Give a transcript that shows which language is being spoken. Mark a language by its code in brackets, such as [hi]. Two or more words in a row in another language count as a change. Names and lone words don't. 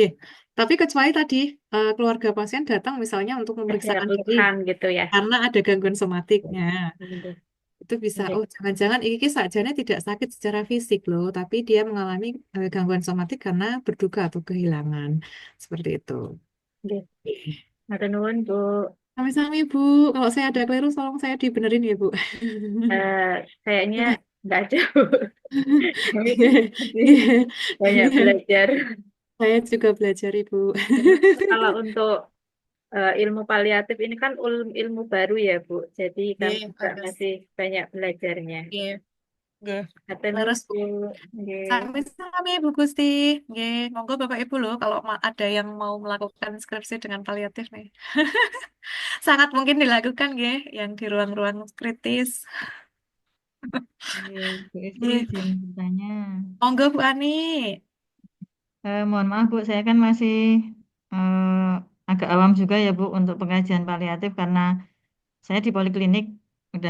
[id] Tapi kecuali tadi keluarga pasien datang misalnya untuk Ada memeriksakan diri keluhan gitu ya. karena ada gangguan somatiknya. Gitu. Itu bisa, Oke. oh jangan-jangan ini sakjane tidak sakit secara fisik loh, tapi dia mengalami gangguan somatik karena berduka atau kehilangan. Seperti itu. Oke. Oke. [jv] Matur nuwun Bu. Sami-sami Bu, [id] kalau saya ada keliru tolong saya dibenerin ya Bu. Kayaknya nggak ada Bu. Kami masih Iya. banyak belajar. Saya juga belajar Ibu. Kalau untuk ilmu paliatif ini kan ilmu baru ya Bu, jadi kami Iya, juga harus. masih banyak belajarnya. Iya, nggih. [jv] Matur nuwun Leres Bu. Bu. Nggih. Sami-sami Bu Gusti. Nggih, monggo [id] Bapak Ibu loh kalau ada yang mau melakukan skripsi dengan paliatif nih. Sangat mungkin dilakukan nggih yang di ruang-ruang kritis. Bu Esti [jv] Nggih. [id] izin bertanya. [jv] Monggo Bu Ani. [id] Mohon maaf Bu, saya kan masih agak awam juga ya Bu untuk pengajian paliatif karena saya di poliklinik udah